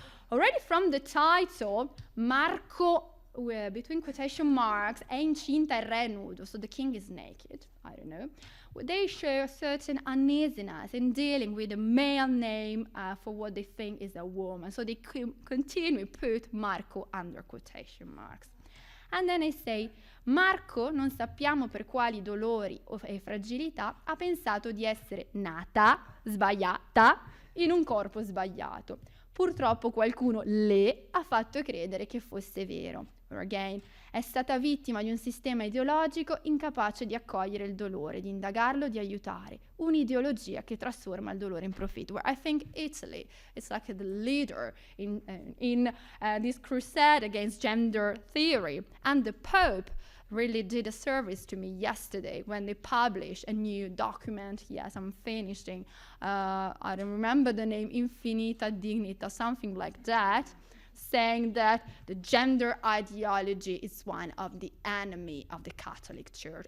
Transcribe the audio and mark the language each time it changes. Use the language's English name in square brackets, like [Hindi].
[English] Already from the title, Marco, between quotation marks, [Italian] è incinta e re è nudo, [English] so the king is naked, I don't know. They show a certain uneasiness in dealing with a male name for what they think is a woman. So they continue to put Marco under quotation marks. And then they say, [Italian] Marco, non sappiamo per quali dolori e fragilità, ha pensato di essere nata, sbagliata, in un corpo sbagliato. Purtroppo qualcuno le ha fatto credere che fosse vero. [English] Or again, [Italian] è stata vittima di un sistema ideologico incapace di accogliere il dolore, di indagarlo, di aiutare. Un'ideologia che trasforma il dolore in profitto. [English] Where I think Italy is like the leader in this crusade against gender theory. And the Pope really did a service to me yesterday when they published a new document. Yes, I'm finishing. I don't remember the name, Infinita Dignita, something like that, saying that the gender ideology is one of the enemy of the Catholic Church.